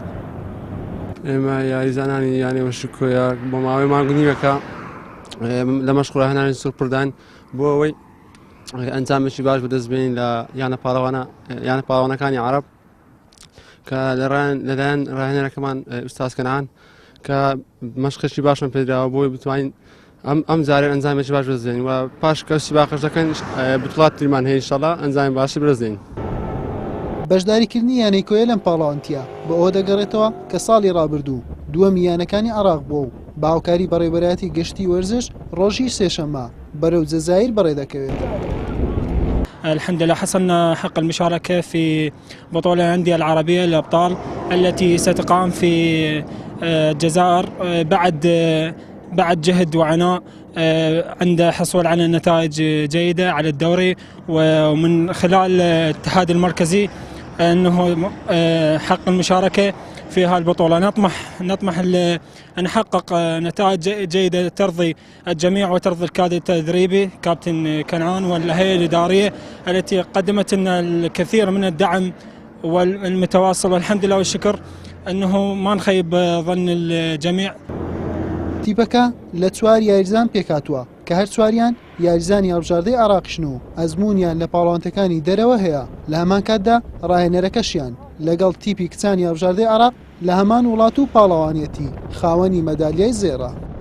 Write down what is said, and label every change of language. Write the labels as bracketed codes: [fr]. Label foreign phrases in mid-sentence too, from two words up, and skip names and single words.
[ckb] ئێمە یاریزانانی یانەی وەشکۆیە بۆ ماوەی مانگ و نیوەکە لە مەشغوڵە هێنانی سوورپردان بۆ ئەوەی ئەنجامێکی باش بەدەستبێنین لە یانە پاڵاوانەکانی عەرەب کە لەلایەن ڕاهێنەرەکەمان ئوستاز کەنعان کە مەشقێکی باشمان پێدراوە بۆی بتوانین ئەم جارێ ئەنجامێکی باش بەدەستبێنین و پاش کەسی باقەش دەکەن بتوڵاتیمان هەیە ئینشەڵڵا ئەنجامی باشی بەدەستدێنین. بەشداریکردنی یانەی کۆیە لەم پاڵاوانتیە بە ئەوە دەگەڕێتەوە کە ساڵی ڕابردوو دووەمی یانەکانی عێراق بووە و باوکاری بەڕێوەبەرایەتی گەشتی وەرزش ڕۆژی سێشەممە بەرەو جەزائیر بەڕێدەکەوێت. [ar] الحمد لله حصلنا حق المشاركة في بطولة الأندية العربية للأبطال التي ستقام في الجزائر بعد جهد وعناء عند حصول على نتائج جيدة على الدوري ومن خلال الاتحاد المركزي أنه حق المشاركة في هذه البطولة. نطمح أن نحقق نتائج جيدة ترضي الجميع وترضي الكادر التدريبي كابتن كنعان والهيئة الإدارية التي قدمت لنا الكثير من الدعم والمتواصل والحمد لله والشكر أنه ما نخيب ظن الجميع. [ckb] تیپەکە لە چوار یاریزان پێکاتووە کە هەر چواریان یاریزانی هەڵبژاردەی عێراقیشن و ئەزموونیان لە پاڵاوانتەکانی دەرەوە هەیە. لە هەمان کاتدا ڕاهێنەرەکەشیان لەگەڵ تیپی کچانی هەڵبژاردەی عێراق لە هەمان وڵات و پاڵاوانیەتی خاوەنی مەدالیای زێڕە.